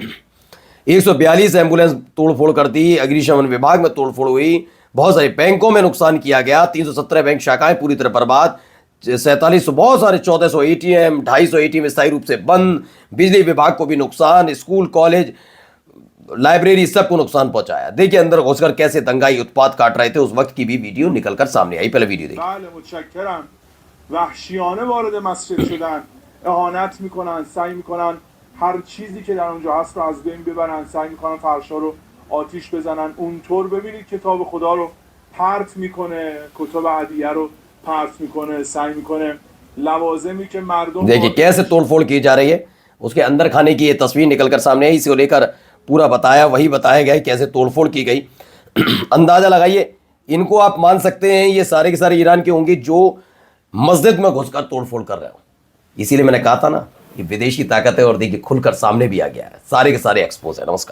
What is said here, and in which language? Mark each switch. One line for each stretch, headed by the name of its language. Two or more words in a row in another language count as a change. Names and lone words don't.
Hindi: 142 एम्बुलेंस तोड़फोड़ कर दी, अग्निशमन विभाग में तोड़फोड़ हुई, बहुत सारे बैंकों में नुकसान किया गया, 317 बैंक शाखाएं पूरी तरह बर्बाद, 47 बहुत सारे 1400 ATM, 250 ATM स्थायी रूप से बंद, बिजली विभाग को भी नुकसान,
English: school college library
Hindi: सबको नुकसान पहुंचाया। देखिए अंदर घुसकर कैसे दंगाई उत्पात काट रहे थे, उस वक्त की भी वीडियो निकलकर सामने आई। पहले वीडियो देखिए।
Persian: وحشیانه وارد مسجد شدن، اهانت میکنن، سعی میکنن هر چیزی که در اونجا هست رو از بین ببرن، سعی میکنن فرشا رو آتیش بزنن. اونطور ببینید کتاب خدا رو پرت میکنه، کتاب عدیه رو پرت میکنه، سعی میکنه لوازمی که مردم
Hindi: देखिए कैसे तोड़फोड़ की जा रही है। उसके अंदर खाने की ये तस्वीर निकलकर सामने आई, इसे लेकर पूरा बताया, वही बताया गया कैसे तोड़फोड़ की गई। अंदाजा लगाइए, इनको आप मान सकते हैं ये सारे के सारे ईरान के होंगे जो मस्जिद में घुसकर तोड़फोड़ कर रहे हो। इसीलिए मैंने कहा था ना, ये विदेशी ताकत है और देखिए खुलकर सामने भी आ गया है, सारे के सारे एक्सपोज है।